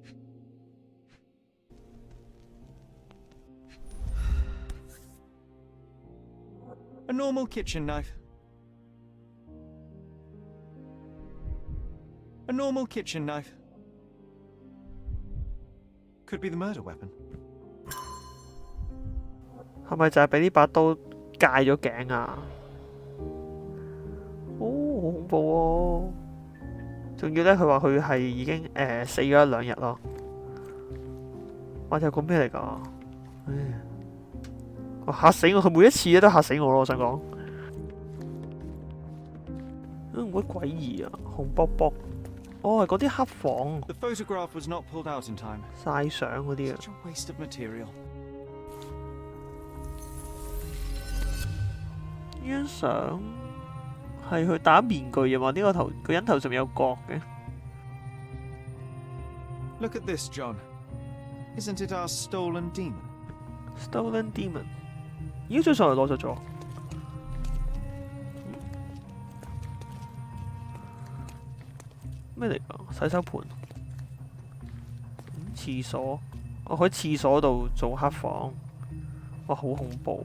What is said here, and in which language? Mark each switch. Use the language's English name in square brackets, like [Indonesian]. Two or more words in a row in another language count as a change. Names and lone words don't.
[English] A normal kitchen knife. A normal kitchen knife. Could be the murder weapon. [Cantonese] 係咪就係俾呢把刀戒咗頸啊？好恐怖喎！仲要咧，佢話佢係已經死咗1、2日咯。哇！有個咩嚟㗎？哇！嚇死我！佢每一次都嚇死我咯！我想講，好詭異啊！紅卜卜。哦，係嗰啲黑房 [English] The photograph was not pulled out in time. [Cantonese] 曬相嗰啲啊！ [English] Such a waste of material. [Cantonese] 呢張相係佢打面具啊嘛？呢個人頭上面有角嘅。 [English] Look at this, John. Isn't it our stolen demon? Stolen demon。 [Cantonese] 咦？張相嚟攞咗。咩嚟㗎？洗手盤、廁所。我喺廁所度做黑房。哇！好恐怖。